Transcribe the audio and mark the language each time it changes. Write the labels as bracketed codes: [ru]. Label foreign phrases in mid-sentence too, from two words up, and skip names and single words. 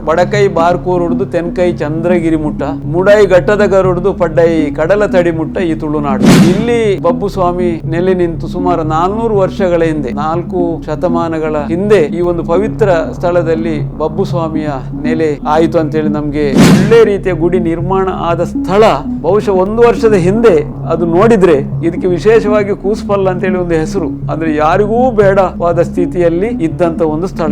[tcy] ಬಡಕೈ ಬಾರ್ಕೂರುಡ್ದು ತೆನ್ಕೈ ಚಂದ್ರಗಿರಿ ಮುಟ್ಟ ಮುಡೈ ಘಟ್ಟದ ಗರುಡ್ದು ಪಡ್ಡೈ ಕಡಲ ತಡಿ ಮುಟ್ಟ ಈ ತುಳುನಾಡು. [kn] ಇಲ್ಲಿ ಬಬ್ಬು ಸ್ವಾಮಿ ನೆಲೆ ನಿಂತು ಸುಮಾರು 400 ವರ್ಷಗಳ ಹಿಂದೆ, 4 ಶತಮಾನಗಳ ಹಿಂದೆ ಈ ಒಂದು ಪವಿತ್ರ ಸ್ಥಳದಲ್ಲಿ ಬಬ್ಬು ಸ್ವಾಮಿಯ ನೆಲೆ ಆಯಿತು ಅಂತೇಳಿ ನಮ್ಗೆ ಒಳ್ಳೆ ರೀತಿಯ ಗುಡಿ ನಿರ್ಮಾಣ ಆದ ಸ್ಥಳ. ಬಹುಶಃ 1 ವರ್ಷದ ಹಿಂದೆ ಅದು ನೋಡಿದ್ರೆ ಇದಕ್ಕೆ ವಿಶೇಷವಾಗಿ ಕೂಸ್ಪಲ್ಲ ಅಂತೇಳಿ ಒಂದು ಹೆಸರು, ಅಂದ್ರೆ ಯಾರಿಗೂ ಬೇಡವಾದ ಸ್ಥಿತಿಯಲ್ಲಿ ಇದ್ದಂತ ಒಂದು ಸ್ಥಳ.